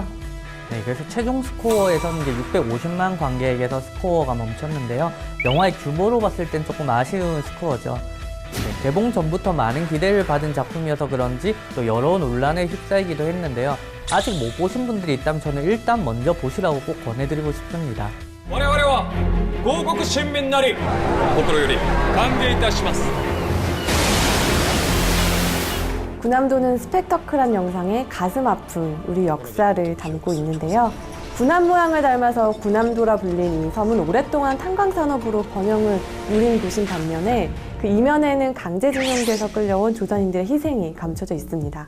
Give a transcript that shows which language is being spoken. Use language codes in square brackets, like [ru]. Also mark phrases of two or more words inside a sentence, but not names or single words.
[ko] 네, 그래서 최종 스코어에서는 이제 650만 관객에게서 스코어가 멈췄는데요. 영화의 규모로 봤을 땐 조금 아쉬운 스코어죠. 네, 개봉 전부터 많은 기대를 받은 작품이어서 그런지 또 여러 논란에 휩싸이기도 했는데요. 아직 못 보신 분들이 있다면 저는 일단 먼저 보시라고 꼭 권해드리고 싶습니다. [ja] 我々は広告新民なり心より歓迎いたします。 [ko] 군함도는 스펙터클한 영상에 가슴 아픈 우리 역사를 담고 있는데요. 군함 모양을 닮아서 군함도라 불린 이 섬은 오랫동안 탄광산업으로 번영을 누린 곳인 반면에 그 이면에는 강제징용돼서 끌려온 조선인들의 희생이 감춰져 있습니다.